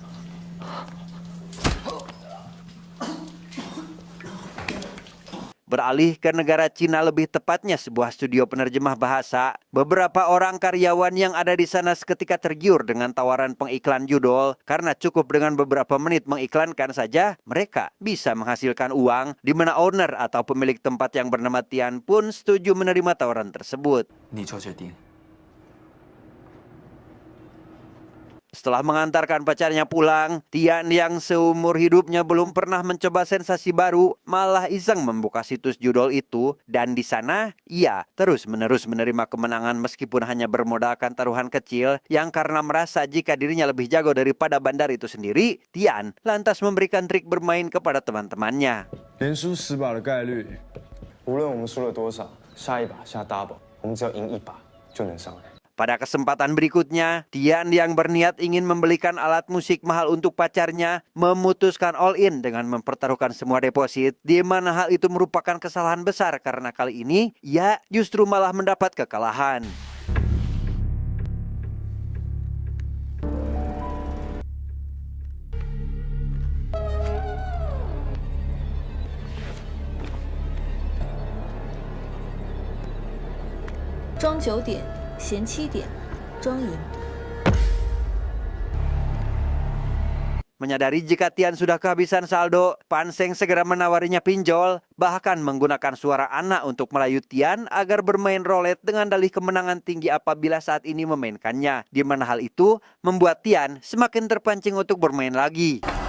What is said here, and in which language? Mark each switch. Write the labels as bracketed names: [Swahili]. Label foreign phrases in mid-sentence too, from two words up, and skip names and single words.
[Indonesian] Beralih ke negara Cina, lebih tepatnya sebuah studio penerjemah bahasa, beberapa orang karyawan yang ada di sana seketika tergiur dengan tawaran pengiklan judul karena cukup dengan beberapa menit mengiklankan saja mereka bisa menghasilkan uang, di mana owner atau pemilik tempat yang bernama Tian pun setuju menerima tawaran tersebut. [Chinese] 你就决定。 [Indonesian] Setelah mengantarkan pacarnya pulang, Tian yang seumur hidupnya belum pernah mencoba sensasi baru malah iseng membuka situs judul itu, dan di sana ia terus-menerus menerima kemenangan meskipun hanya bermodalkan taruhan kecil yang karena merasa jika dirinya lebih jago daripada bandar itu sendiri, Tian lantas memberikan trik bermain kepada teman-temannya. [Chinese] 连输10把的概率，无论我们输了多少，下一把下 double，我们只要赢1把就能上来。 [Indonesian] Pada kesempatan berikutnya, Tian yang berniat ingin membelikan alat musik mahal untuk pacarnya memutuskan [English] all in [Indonesian] dengan mempertaruhkan semua deposit, di mana hal itu merupakan kesalahan besar karena kali ini ia justru malah mendapat kekalahan. [Chinese] 庄9点，闲7点，庄赢。 [Indonesian] Menyadari jika Tian sudah kehabisan saldo, Pan Seng segera menawarinya pinjol, bahkan menggunakan suara Ana untuk merayu Tian agar bermain roulette dengan dalih kemenangan tinggi apabila saat ini memainkannya, di mana hal itu membuat Tian semakin terpancing untuk bermain lagi.